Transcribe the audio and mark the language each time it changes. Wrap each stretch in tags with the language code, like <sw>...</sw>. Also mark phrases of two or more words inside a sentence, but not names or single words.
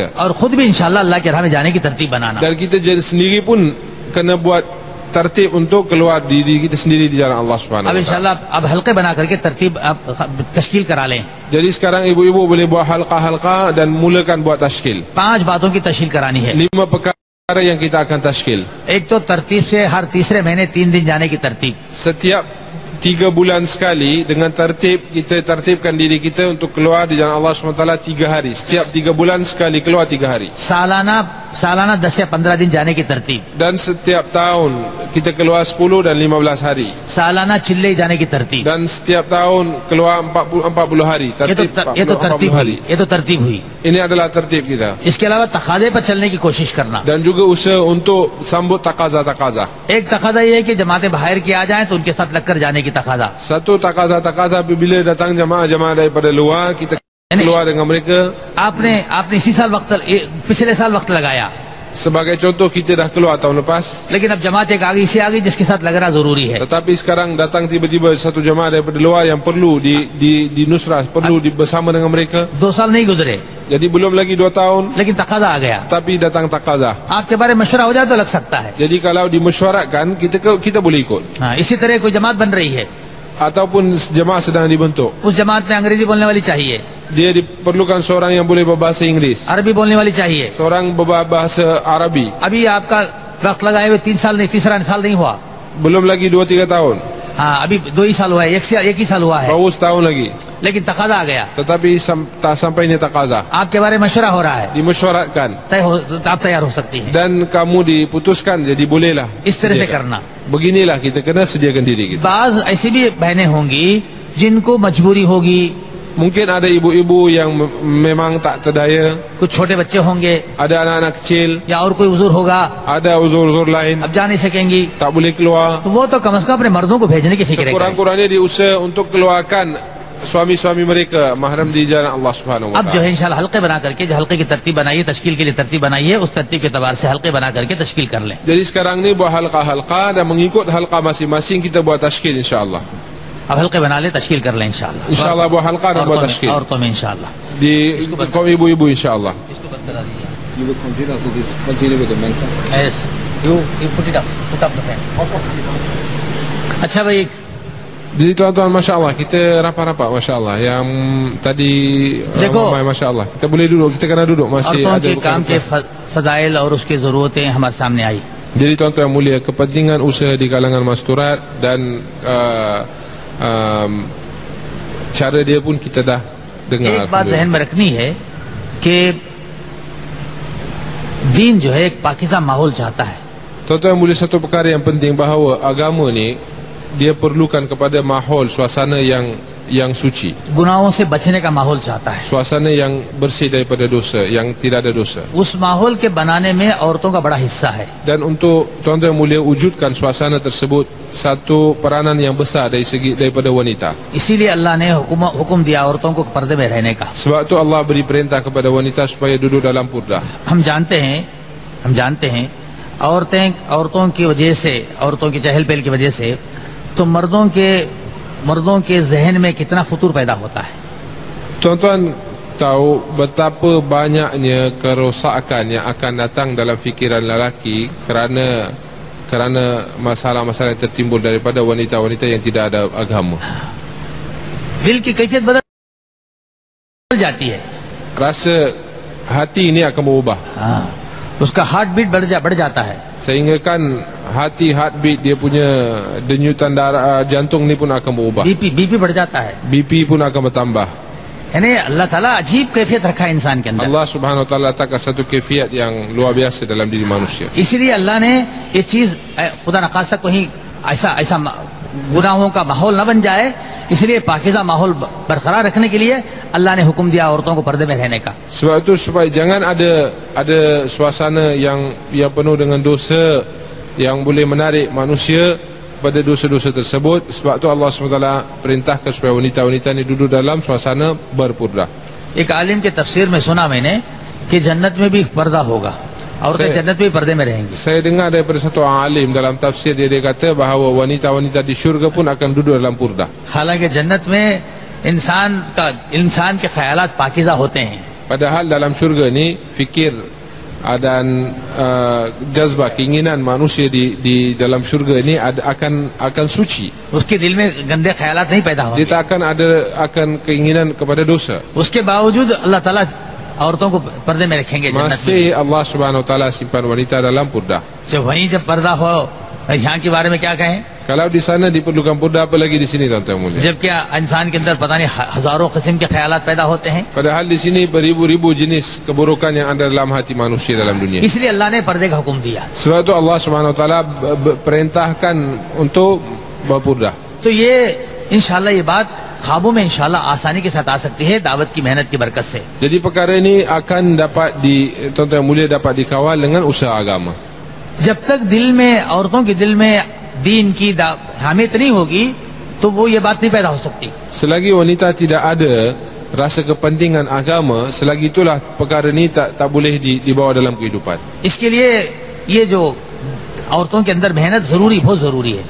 <hi>और खुद भी इंशाअल्लाह अल्लाह के राह में जाने की तरतीब बनाना।</hi> <ms>Dan kita sendiri pun kena buat tertib untuk keluar diri kita sendiri di jalan Allah Subhanahu</ms> <hi>अब</hi> <ar>Wa Taala.</ar> <hi>इंशाअल्लाह अब हल्के बना करके तरतीब तश्कील करा लें।</hi> <ms>Jadi sekarang ibu-ibu boleh buat halqa-halqa dan mulakan buat tashkil.</ms> <hi>5 बातों की तश्कील करानी है।</hi> <ms>5 perkara yang kita akan tashkil.</ms> <hi>एक तो तरतीब से हर तीसरे महीने 3 दिन जाने की तरतीब,</hi> <ms>Setiap 3 bulan sekali dengan tertib, kita tertibkan diri kita untuk keluar di jalan Allah SWT 3 hari. Setiap 3 bulan sekali keluar 3 hari.</ms> <hi>सालाना 10 या 15 दिन जाने की तरतीब,</hi> <ms>Dan setiap tahun kita keluar 10 dan 15 hari.</ms> <hi>सालाना चिल्ले जाने की तरतीब।</hi> <ms>Dan setiap tahun keluar 40 hari. Tertib 40 hari.</ms> <hi>ये तो तरतीब हुई।</hi> <ms>Ini adalah tertib kita.</ms> <hi>इसके अलावा तकादे पर चलने की कोशिश करना।</hi> <ms>Dan juga usaha untuk sambut takaza-takaza.</ms> <hi>एक तकादा ये है कि जमातें बाहर की आ जाएं तो उनके साथ लगकर जाने की तकादा।</hi> <ms>Satu takaza-takaza apabila datang jamaah-jamaah daripada luar, kita keluar dengan mereka.</ms> <hi>आपने पिछले साल वक्त लगाया,</hi> <ms>Sebagai contoh, kita dah keluar tahun lepas,</ms> <hi>लेकिन अब जमात एक आगे इसे आगे जिसके साथ लगना जरूरी है।</hi> <ms>tetapi sekarang datang tiba-tiba satu jamaah daripada luar yang perlu dinusrah, perlu bersama dengan mereka.</ms> <hi>2 साल नहीं गुजरे</hi> <ms>Jadi belum lagi 2 tahun,</ms> <hi>लेकिन तकादा आ गया,</hi> <ms>tapi datang takaza.</ms> <hi>आपके बारे में मशवरा हो जाए तो लग सकता है।</hi> <ms>Jadi kalau dimesyuaratkan, kita boleh ikut.</ms> <hi>हाँ, इसी तरह कोई जमात बन रही है,</hi> <ms>Ataupun jamaah sedang dibentuk,</ms> <hi>उस जमात में अंग्रेजी बोलने वाली चाहिए,</hi> <ms>dia diperlukan seorang yang boleh berbahasa Inggeris,</ms> <hi>अरबी बोलने वाली चाहिए।</hi> <ms>seorang berbahasa Arabi.</ms> <hi>अभी आपका वक्त लगाए हुए 3 साल नहीं, तीसरा साल नहीं हुआ।</hi> <ms>Belum lagi 2-3 tahun,</ms> <hi>हाँ, अभी 2 ही साल हुआ है, एक ही साल हुआ है,</hi> <ms>baru setahun lagi.</ms> <hi>लेकिन तकादा आ गया,</hi> <ms>Tetapi tak sampainya takaza,</ms> <hi>आपके बारे में मशवरा हो रहा है,</hi> <ms>dimesyuaratkan</ms> <hi>आप तैयार हो सकती हैं।</hi> <ms>dan kamu diputuskan, jadi bolehlah.</ms> <hi>इस तरह से</hi> <ms>Sediakan.</ms> <hi>करना।</hi> <ms>Beginilah kita kena sediakan diri kita.</ms> <hi>बाज ऐसी भी बहनें होंगी जिनको मजबूरी होगी,</hi> <ms>Mungkin ada ibu-ibu yang memang tak terdaya,</ms> <hi>कुछ छोटे बच्चे होंगे</hi> <ms>ada anak-anak kecil,</ms> <hi>या और कोई उजूर होगा,</hi> <ms>ada uzur-uzur lain,</ms> <hi>अब जा नहीं सकेंगी,</hi> <ms>tak boleh keluar.</ms> <hi>तो वो तो कम से कम अपने मर्दों को भेजने की फिक्र है।</hi> <ms>Sekurang-kurangnya diusaha untuk keluarkan suami-suami mereka mahram di jalan Allah</ms> <ar>Subhanahu Wa</ar> <hi>अब जो</hi> <ar>Taala.</ar> <hi>है इंशाल्लाह हल्के बना करके, जो हल्के की तरतीब बनाइए, तश्कील के लिए तरतीब बनाइए, उस तरतीब के एतबार से हल्के बना करके तश्कील कर लें।</hi> <ms>Jadi sekarang ni buat halqa-halqa dan mengikut halqa masing-masing kita buat tashkil insya-Allah.</ms> <hi>अब हल्के बना ले, तश्कील कर ले इंशाअल्लाह।</hi> <ms>इंशाअल्लाह buat halqa dan buat tashkil</ms> <hi>औरतों में इंशाअल्लाह।</hi> <ms>di kaum ibu-ibu insyaallah.</ms> <hi>इसको बंद करा दीजिए।</hi> <en>You will continue with the mensa. Yes, you put it up the fan.</en> <hi>अच्छा भाई,</hi> <ms>Jadi tuan-tuan, masya-Allah, kita rapat-rapat, masya-Allah. Yang tadi ramai, masya-Allah. Kita boleh duduk, kita kena duduk, masih</ms> <hi>औरतों</hi> <ms>ada</ms> <hi>के काम के</hi> <ms>bukan.</ms> <hi>फजाइल और उसकी ज़रूरतें हमारे सामने आई।</hi> <ms>Jadi tuan-tuan yang mulia, kepentingan usaha di kalangan masturat dan cara dia pun kita dah dengar.</ms> <hi>एक बात जहन में रखनी है कि दीन जो है एक पाकीज़ा माहौल चाहता है।</hi> <ms>Tuan-tuan yang mulia, satu perkara yang penting bahawa agama ni dia perlukan kepada mahol, suasana yang suci,</ms> <hi>गुनाहों से बचने का माहौल चाहता है।</hi> <ms>suasana yang bersih daripada dosa, yang tidak ada dosa.</ms> <hi>उस माहौल के बनाने में औरतों का बड़ा हिस्सा है।</hi> <ms>Dan untuk tuan-tuan yang mulia wujudkan suasana tersebut, satu peranan yang besar dari segi daripada wanita.</ms> <hi>इसीलिए अल्लाह ने हुक्म दिया औरतों को पर्दे में रहने का।</hi> <ms>Sebab tu Allah beri perintah kepada wanita supaya duduk dalam purdah.</ms> <hi>हम जानते हैं औरतों की वजह से, औरतों की चहल पहल की वजह से तो मर्दों के जहन में कितना फुतूर पैदा होता है।</hi> <ms>Tuan-tuan tahu betapa banyaknya kerosakan yang akan datang dalam fikiran lelaki kerana masalah-masalah yang tertimbul daripada wanita-wanita yang tidak ada agama.</ms> <hi>दिल की कैफियत बदल जाती है।</hi> <ms>Rasa hati ini akan berubah.</ms> <hi>उसका</hi> <en>heart beat</en> <hi>बढ़ जाता है।</hi> <ms>Sehingga kan hati, heartbeat dia punya denyutan darah jantung ni pun akan berubah.</ms> <hi>बीपी बढ़ जाता है।</hi> <ms>BP pun akan bertambah.</ms> <hi>यानी अल्लाह ताला अजीब कैफियत रखा है इंसान के अंदर।</hi> <ms>Allah</ms> <ar>Subhanahu Wa Taala</ar> <ms>letakkan satu kefiat yang luar biasa dalam diri manusia.</ms> <hi>इसलिए अल्लाह ने ये चीज, खुदा न खासा कहीं ऐसा गुनाहों का माहौल न बन जाए, इसलिए पाकीज़ा माहौल बरकरार रखने के लिए अल्लाह ने हुक्म दिया औरतों को पर्दे में रहने का।</hi> <ms>Sebab itu supaya jangan ada suasana yang penuh dengan dosa yang boleh menarik manusia pada dosa-dosa tersebut. Sebab tu Allah SWT perintahkan supaya wanita-wanita ni duduk dalam suasana berpurdah.</ms> <hi>एक आलिम के तफसीर में सुना मैंने कि जन्नत में भी पर्दा होगा, औरतें जन्नत में भी पर्दे में रहेंगी।</hi> <ms>Saya dengar daripada satu alim dalam tafsir dia kata bahawa wanita-wanita di syurga pun akan duduk dalam purdah.</ms> <hi>हालांकि जन्नत में इंसान के ख्यालात पाकीज़ा होते हैं।</hi> <ms>Padahal dalam syurga ni fikir dan jazbah, keinginan manusia di dalam syurga ni akan suci.</ms> <hi>उसके दिल में गंदे ख्यालात नहीं पैदा होंगे।</hi> <ms>Dia tak akan keinginan kepada dosa.</ms> <hi>उसके बावजूद अल्लाह ताला औरतों को पर्दे में रखेंगे जन्नत में।</hi> <ms>Masih Allah</ms> <ar>Subhanahu Wa Taala</ar> <ms>simpan wanita dalam purdah.</ms> <hi>जब पर्दा हो, यहाँ के बारे में क्या कहें?</hi> <ms>Kalau di sana diperlukan purdah, apa lagi di sini tuan-tuan mulia?</ms> <hi>जब क्या इंसान के अंदर पता नहीं हजारों किस्म के ख्यालात पैदा होते हैं।</hi> <ms>Padahal di sini beribu-ribu jenis keburukan yang ada dalam hati manusia dalam dunia.</ms> <hi>इसलिए अल्लाह ने पर्दे का हुक्म दिया।</hi> <ms>Sebab itu Allah</ms> <ar>Subhanahu Wa Taala</ar> <ms>perintahkan untuk berpurdah.</ms> <hi>तो ये इंशाल्लाह ये बात ख्वाबों में इंशाल्लाह आसानी के साथ आ सकती है, दावत की मेहनत की बरकत से।</hi> <ms>Jadi perkara ini akan dapat tuan-tuan mulia dapat dikawal dengan usaha agama.</ms> <hi>जब तक दिल में, औरतों के दिल में दीन की हामियत नहीं होगी तो वो ये बात नहीं पैदा हो सकती।</hi> <ms>Selagi wanita tidak ada rasa kepentingan agama, selagi itulah perkara ini tak boleh dibawa dalam kehidupan.</ms> <hi>इसके लिए ये जो औरतों के अंदर मेहनत जरूरी, बहुत जरूरी है।</hi>